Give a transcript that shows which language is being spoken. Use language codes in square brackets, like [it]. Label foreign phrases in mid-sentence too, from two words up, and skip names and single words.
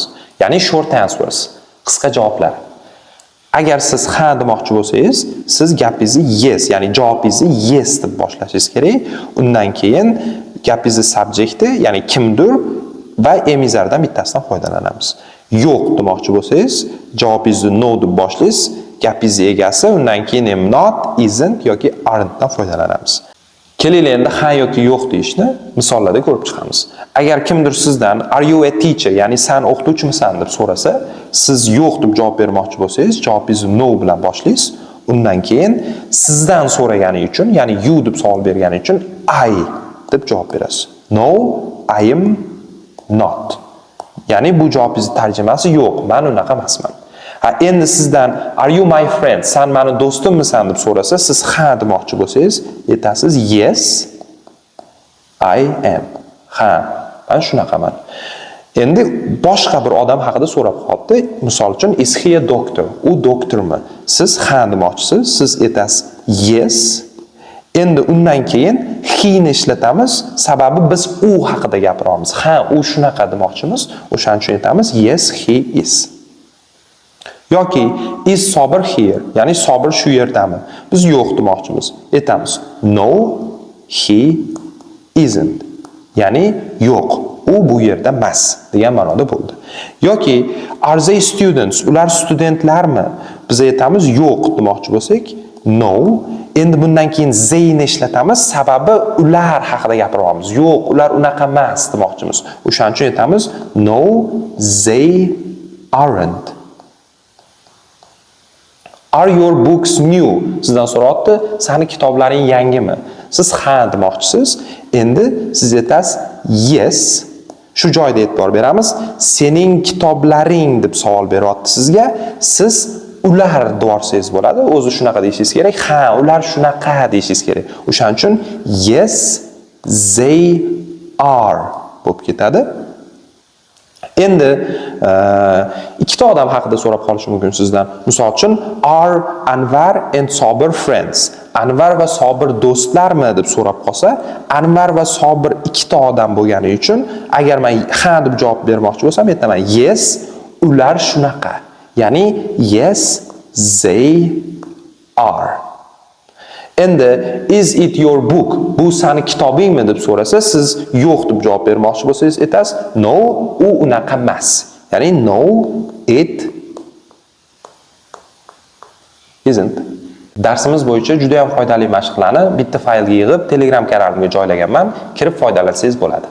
[uz] Ya'ni [en] short answers, [uz] qisqa javoblar. Agar siz ha demoqchi bo'lsangiz, siz gapingizni yes, ya'ni javobingizni yes deb boshlashingiz kerak. Undan keyin gapingizni subjecti, ya'ni kimdir va emizardan bittasidan foydalanamiz. Yo'q demoqchi bo'lsangiz, javobingizni no deb boshlaysiz. Gapingizni egasi, undan keyin ham not, isn't yoki aren't dan foydalanamiz. Kelaylik endi ha yoki yo'q deyishni misollarda ko'rib chiqamiz. Agar kimdir sizdan [en] are you a teacher, [uz] ya'ni sen o'qituvchimisan deb so'rasa, siz yo'q deb javob bermoqchi bo'lsangiz, javobingizni no bilan boshlaysiz. Undan keyin sizdan so'ragani uchun, ya'ni you deb savol bergani uchun I deb javob berasiz. [en] No, I am not. [uz] Ya'ni bu javobingiz tarjimasi yo'q, men unaqa emasman. Endi sizdan [en] are you my friend, [uz] sen meni do'stimmisan deb so'rasa, siz ha demoqchi bo'lsangiz, aytasiz [en] yes, I am. [uz] Ha, men shunaqaman. Endi boshqa bir odam haqida so'rab qoldi. Misol uchun, [en] is he a doctor? [uz] U doktormi? Siz ha demoqchisiz, siz aytasiz yes. Endi undan keyin he ni ishlatamiz, sababi biz u haqida gapiramiz. Ha, u shunaqa demoqchimiz, o'shaning uchun aytamiz [en] yes, he is. Yoki is Sobir here, [uz] ya'ni Sobir shu yerdami? Biz yo'q demoqchimiz. Aytamiz [en] no, he isn't. [uz] Ya'ni yo'q, u bu yerda emas degan ma'noda bo'ldi. [en] Yoki are they students? [uz] Ular studentlarmi? Biz aytamiz yo'q demoqchi bo'lsak, no. Endi bundan keyin they ni ishlatamiz, sababi ular haqida gapiryapmiz. Yo'q, ular unaqa emas demoqchimiz. O'shaning uchun aytamiz [en] no, they aren't. Are your books new? [uz] Sizdan so'rayapti, seni kitoblaring yangimi? Siz ha demoqchisiz. Endi siz aytasiz yes. Shu joyda e'tibor beramiz. Sening kitoblaring deb savol beryapti sizga. Siz ular deyorsangiz bo'ladi. O'zi shunaqa deyishingiz kerak. Ha, ular shunaqa deyishingiz kerak. O'shaning uchun [en] yes, they are [uz] bo'lib ketadi. Endi ikkita odam haqida so'rab qolishi mumkin sizdan. Misol uchun, [en] are Anvar and Sobir friends? [uz] Anvar va Sobir do'stlarmi deb so'rab qolsa, Anvar va Sobir ikkita odam bo'lgani uchun, agar men ha deb javob bermoqchi bo'lsam, aytaman yes, ular shunaqa. [en] Ya'ni yes, they are. Endi is it your book? [uz] Bu seni kitobingmi deb so'rasa, siz yo'q deb javob bermoqchi bo'lsangiz, aytasiz no, u unaqa emas. [en] Ya'ni no, it isn't. [uz] Darsimiz bo'yicha juda ham foydali mashqlarni bitta faylga yig'ib Telegram kanalimga joylaganman. Kirib foydalansangiz bo'ladi.